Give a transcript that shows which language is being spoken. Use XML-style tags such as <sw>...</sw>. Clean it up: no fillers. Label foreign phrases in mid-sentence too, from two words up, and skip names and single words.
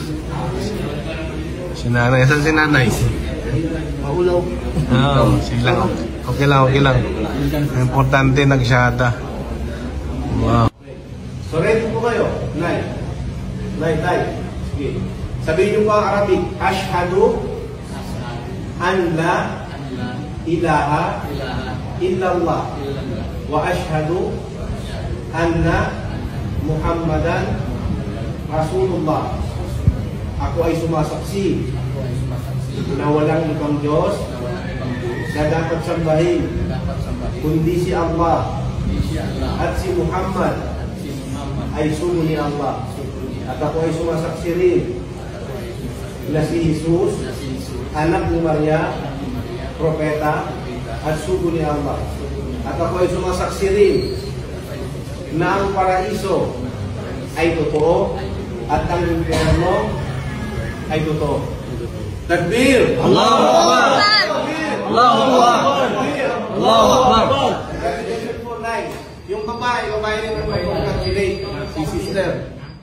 <tl>Si nanay. Saan si nanay? maulaw. Silang. Okay lang, okay lang. Importante nagsyada. Wow. So ready po kayo? Nay. Tay. Sige. Sabihin niyo po ang Arabic.</tl> <ar>أشهد أن لا إله إلا الله وأشهد أن محمدا رسول الله.</ar> <tl>Ako ay sumasaksi na walang ibang Diyos na dapat sambahin kundi si Allah at si Muhammad ay sugo ni Allah. At ako ay sumasaksi rin na si Jesus, anak ni Maria, propeta at sugo ni Allah. At ako ay sumasaksi rin na ang paraiso ay totoo at ang impyerno ay totoo.</tl> <ar>Takbir! الله أكبر! الله أكبر! الله أكبر!</ar> <tl>Yung babae rin ang mag-congratulate si sister.</tl>